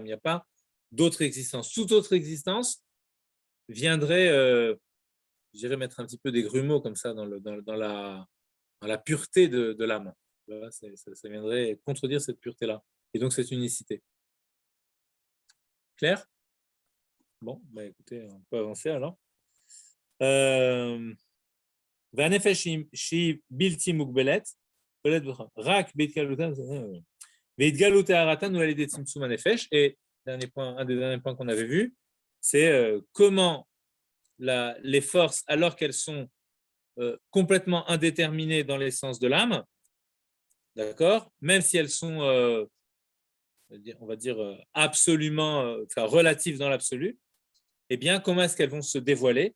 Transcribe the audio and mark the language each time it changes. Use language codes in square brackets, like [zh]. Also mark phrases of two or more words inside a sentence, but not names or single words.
[fr] Il n'y a pas d'autre existence. Toute autre existence viendrait, je dirais, mettre un petit peu des grumeaux comme ça dans la pureté de l'âme. Ça viendrait contredire cette pureté-là. Et donc, cette unicité. Clair? Bon, bah écoutez, on peut avancer alors. [he] והנפש שהיא בלתי מוגבלת, רק בהתגלות טהרתן ועל ידי צמצום הנפש. [fr] Et un des derniers points qu'on avait vu, c'est comment les forces, alors qu'elles sont complètement indéterminées dans l'essence de l'âme, d'accord, même si elles sont, on va dire absolument, relatives dans l'absolu, eh bien, comment est-ce qu'elles vont se dévoiler?